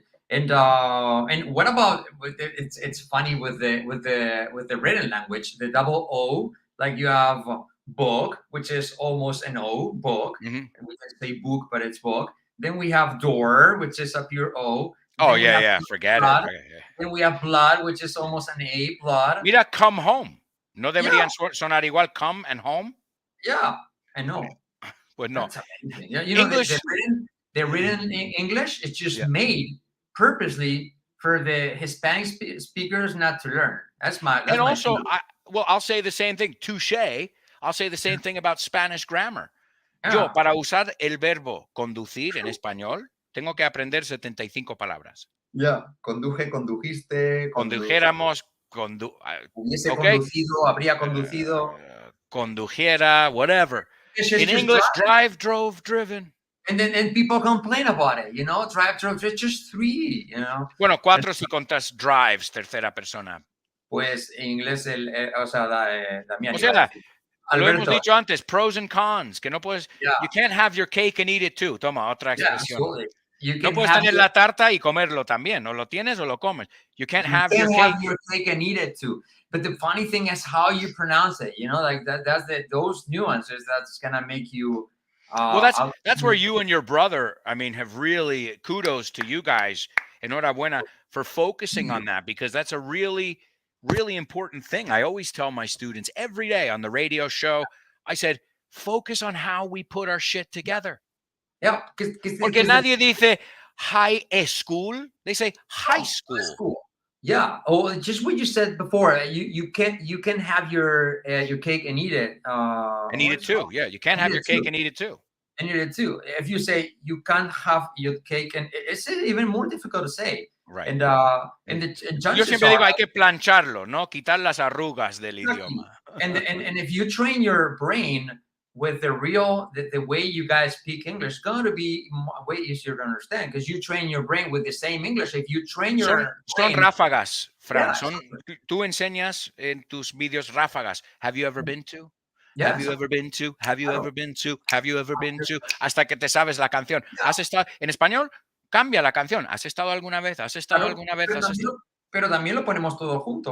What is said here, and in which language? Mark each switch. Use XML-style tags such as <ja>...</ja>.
<en>And what about it's funny with the written language, the double O, like you have book, which is almost an O, book. We can say book, but it's book. Then we have door, which is a pure O. Oh, yeah, forget blood. it. Yeah. Then we have blood, which is almost an A, blood. Mira, come home.</en> <es>¿No deberían sonar igual</es> <en>come and home? Yeah, I know.</en> <es>Pues no.</es> <en>Yeah, you know, English, the written in English, it's just made purposely for the Hispanic speakers not to learn. That's my. And also, I'll say the same thing. Touché. I'll say the same thing about Spanish grammar.</en> <es>Yo, para usar el verbo conducir en español, tengo que aprender 75 palabras. Condujiste. Condujéramos. Hubiese conducido, habría conducido.</es> <en>Condujera, whatever. In English, drive, drove, driven. And people complain about it, you know, drive, drove, it's just 3, you know.</en> <es>Bueno, 4 si contas drives, tercera persona. Pues en inglés, Damián. O sea, lo hemos dicho antes,</es> <en>pros and cons,</en> <es>que no puedes,</es> <en>you can't have your cake and eat it too.</en> <es>Toma, otra expresión. No puedes tener la tarta y comerlo también. O lo tienes o lo comes.</es> <en>You can't have your cake and eat it too. But the funny thing is how you pronounce it, you know, like that's those nuances that's going to make you Well, that's where you and your brother, I mean, have really, kudos to you guys. Enhorabuena for focusing on that, because that's a really, really important thing. I always tell my students every day on the radio show, I said, focus on how we put our shit together. Yeah,</en> <es>Porque nadie dice high school.</es> <en>They say high school. High school. Yeah. Oh, just what you said before. You can have your cake and eat it. And eat it too. Yeah, you can't have your cake and eat it too. And eat it too. If you say you can't have your cake, and it's even more difficult to say. Right. And</en> <es>yo siempre digo hay que plancharlo, no quitar las arrugas del idioma.</es> <en>And if you train your brain with the way you guys speak English, it's going to be way easier to understand, because you train your brain with the same English. If you train your brain,</en> <es>son ráfagas, Fran. Tú enseñas en tus vídeos ráfagas.</es> <en>Have you ever been to? Yes. Have you ever been to? Have you ever been to? Have you ever been to?</en> <es>Hasta que te sabes la canción. ¿Has estado en español? Cambia la canción. ¿Has estado alguna vez? ¿Has estado alguna vez? Pero también lo ponemos todo junto.</es>